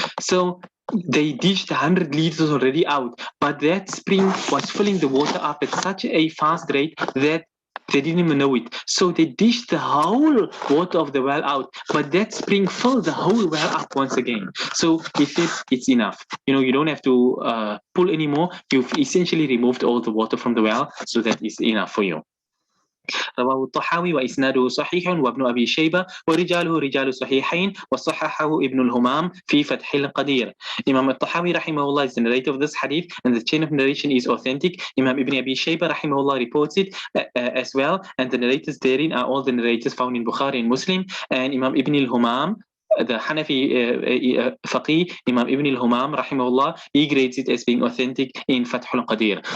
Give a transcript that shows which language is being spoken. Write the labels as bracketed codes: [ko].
[en] So they dished 100 liters already out, but that spring was filling the water up at such a fast rate that they didn't even know it. So they dished the whole water of the well out, but that spring filled the whole well up once again. So he said, it's enough. You know, you don't have to pull anymore. You've essentially removed all the water from the well, so that is enough for you. [ar] رواه الطحاوي وإسناده صحيح وابن أبي شيبة ورجاله رجال صحيحين وصححه ابن الهمام في فتح القدير. [en] Imam al-Tahawi rahimahullah is the narrator of this hadith, and the chain of narration is authentic. Imam Ibn Abi Shayba rahimahullah reports it as well, and the narrators therein are all the narrators found in Bukhari and Muslim. And Imam Ibn al-Humam, the Hanafi faqih, Imam Ibn al-Humam rahimahullah, he grades it as being authentic in Fath al-Qadir.